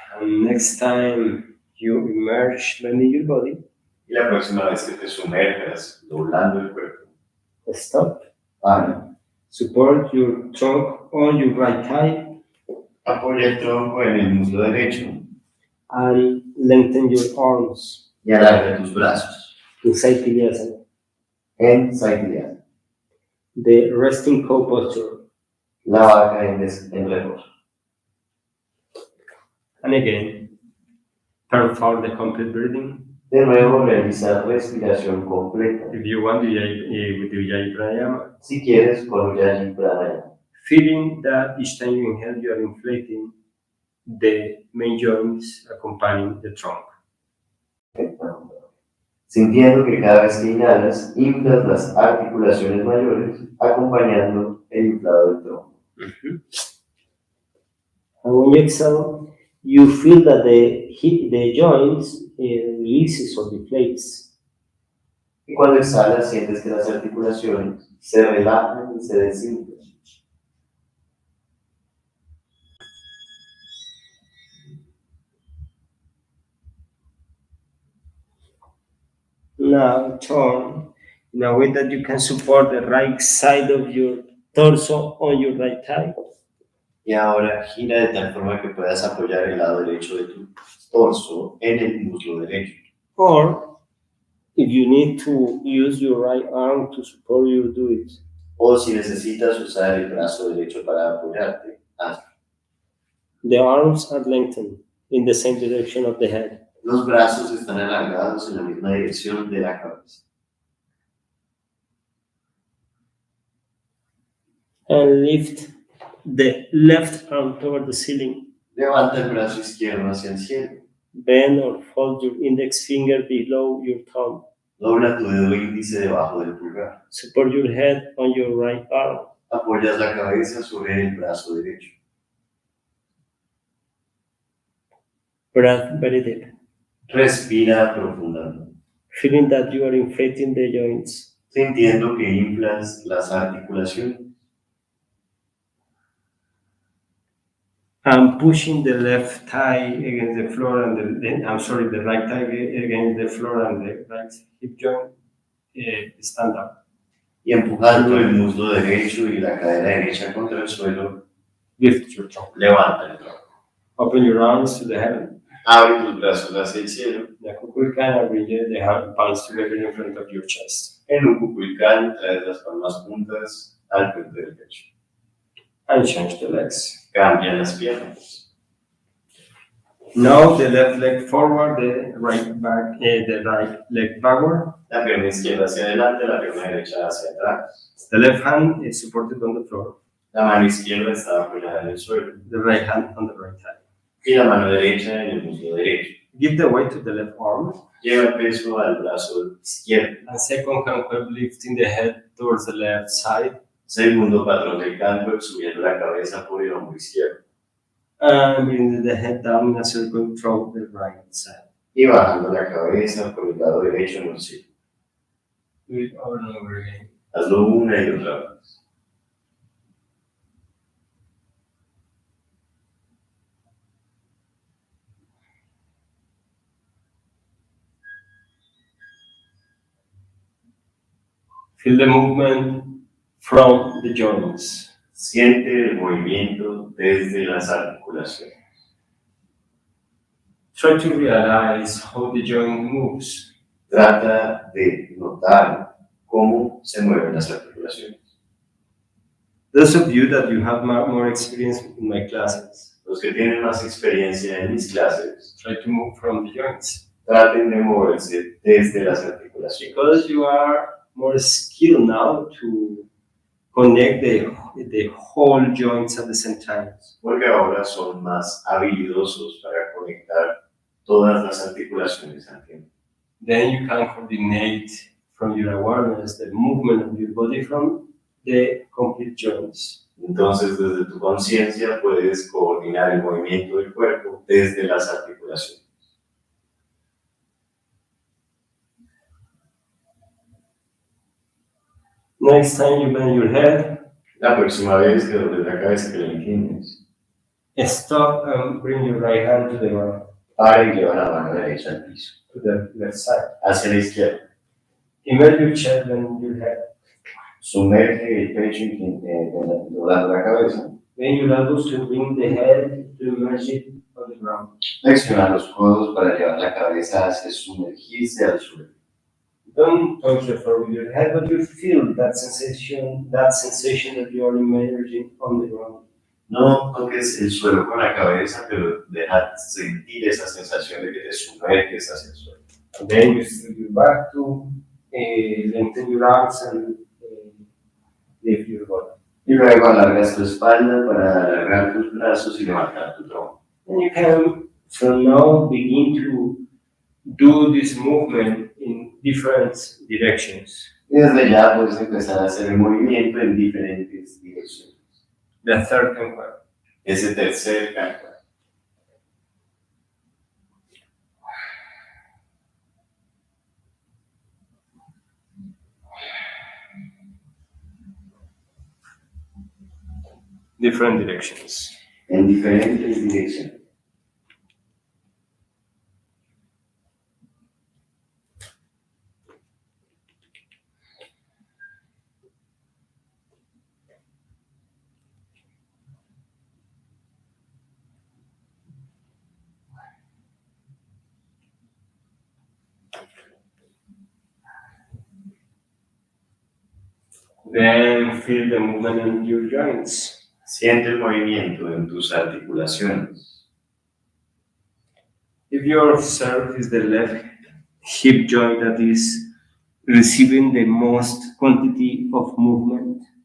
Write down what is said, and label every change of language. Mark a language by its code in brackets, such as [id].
[en] And next time you emerge, bending your body, [es] Y la próxima vez que te sumerjas, doblando el cuerpo, [en] stop. [es] para. [en] Support your trunk on your right thigh [es] Apoya el tronco en el muslo derecho [en] and lengthen your arms [es] y alarga tus brazos. [en] in sept [es] En sthairyam. [en] the resting cow posture. [es] La vaca en reposo. [en] And again, perform the complete breathing. [es] De nuevo, realiza respiración completa. [en] If you want, with the pranayama, [es] Si quieres, con ujjayi pranayama. [en] feeling that each time you inhale, you are inflating the main joints accompanying the trunk. [es] Sintiendo que cada vez que inhalas, inflas las articulaciones mayores, acompañando el inflado del tronco. [en] And when you exhale, you feel that the joints releases or deflates. [es] Y cuando exhalas, sientes que las articulaciones se relajan y se desinflan. [en] Now turn in a way that you can support the right side of your torso on your right thigh. [es] Y ahora gira de tal forma que puedas apoyar el lado derecho de tu torso en el muslo derecho. [en] Or if you need to use your right arm to support you, do it. [es] O si necesitas usar el brazo derecho para apoyarte, hazlo. [en] The arms are lengthened in the same direction of the head. [es] Los brazos están alargados en la misma dirección de la cabeza. [en] And lift the left arm toward the ceiling. [es] Levanta el brazo izquierdo hacia el cielo. [en] Bend or fold your index finger below your thumb. [es] Dobla tu dedo índice debajo del pulgar. [en] Support your head on your right arm. [es] Apoyas la cabeza sobre el brazo derecho. [en] Breath very deep. [es] Respira profundamente, [en] Feeling that you are inflating the joints. [es] sintiendo que inflas las articulaciones. [en] And pushing the left thigh against the floor and the right thigh against the floor and the right hip joint. Stand up. [es] Y empujando el muslo derecho y la cadera derecha contra el suelo, [en] Lift your trunk. [es] levanta el tronco. [en] Open your arms to the heaven. [es] Abre tus brazos hacia el cielo. [en] The Kankuebs bring the palms together in front of your chest. [es] En un cuculcán traes las palmas juntas al frente del pecho. [en] And change the legs. [es] Cambia las piernas. [en] Now the left leg forward, the right leg backward. [es] La pierna izquierda hacia adelante, la pierna derecha hacia atrás. [en] The left hand is supported on the floor. [es] La mano izquierda está apoyada en el suelo. [en] The right hand on the right thigh. [es] Y la mano derecha en el muslo derecho. [en] Give the weight to the left arm. [es] Lleva el peso al brazo izquierdo. [en] And second Kankueb, lifting the head towards the left side. [es] Segundo patrón del Kankuebs, subiendo la cabeza por el hombro izquierdo. [en] And bringing the head down in a circle from the right side. [es] Y bajando la cabeza por el lado derecho en un círculo. [en] Do it over and over again. [es] Hazlo una y otra vez. [en] Feel the movement from the joints. [es] Siente el movimiento desde las articulaciones. [en] Try to realize how the joint moves. [es] Trata de notar cómo se mueven las articulaciones. [en] Those of you that you have more experience in my classes, [es] Los que tienen más experiencia en mis clases, [en] try to move from the joints. [es] traten de moverse desde las articulaciones. [en] Because you are more skilled now to connect the whole joints at the same time. [es] Porque ahora son más habilidosos para conectar todas las articulaciones al tiempo. [en] Then you can coordinate from your awareness the movement of your body from the complete joints. [es] Entonces, desde tu conciencia puedes coordinar el movimiento del cuerpo desde las articulaciones. [en] Next time you bend your head, [es] La próxima vez que dobles la cabeza, que la inclines, [en] Stop and bring your right hand to the ground, [es] Para y lleva la mano derecha al piso, [en] to the left side. [es] hacia la izquierda. [en] Immerse your chest and your head. [es] Sumerge el pecho doblando la cabeza. [en] Bend your elbows to bring the head to immerse it on the ground. [es] Flexiona los codos para llevar la cabeza hacia sumergirse al suelo. [en] Don't touch the floor with your head, but you feel that sensation that you are immersing on the ground. [es] No toques el suelo con la cabeza, pero deja sentir esa sensación de que te sumerges hacia el suelo. [en] And then you straighten your back to lengthen your arms and lift your body. [es] Y luego alargas tu espalda para alargar tus brazos y levantar tu tronco. [en] And you can, from now, begin to do this movement in different directions. [es] Y desde ya puedes empezar a hacer el movimiento en diferentes direcciones. [en] The third Kankueb. [es] Ese tercer Kankueb. [en] Different directions. [es] En diferentes direcciones. [en] Then feel the movement in your joints. [es] Siente el movimiento en tus articulaciones. [en] If you observe is the left hip joint that is receiving the most quantity of movement,